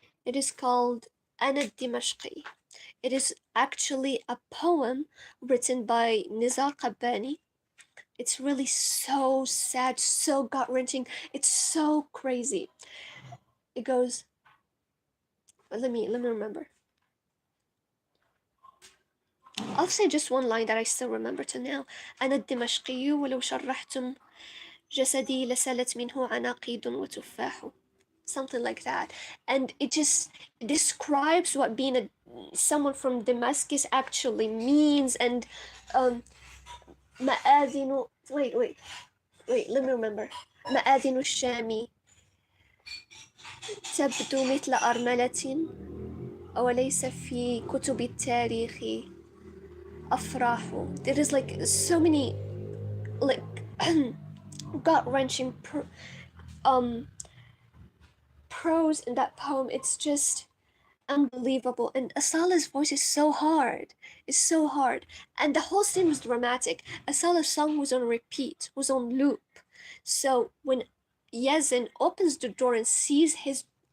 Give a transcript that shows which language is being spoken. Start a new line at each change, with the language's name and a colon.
English: It is called Ana Dimashqi. It is actually a poem written by Nizar Qabbani. It's really so sad, so gut-wrenching. It's so crazy. It goes, let me remember. I'll say just one line that I still remember to now.
Arabic: أنا الدمشقي ولو شرحتم جسدي لسالت منه عناقيد وتفاح.
English: Something like that. And it just describes what being someone from Damascus actually means. And
Arabic: مآذن
English: wait, let me remember.
Arabic: مآذن الشام تبدو مثل أرملة وليس في كتب التاريخ أفراح.
English: There is like so many like gut-wrenching prose in that poem. It's just unbelievable. And Asala's voice is so hard. It's so hard. And the whole scene was dramatic. Asala's song was on repeat, was on loop. So when Yazin opens the door and sees his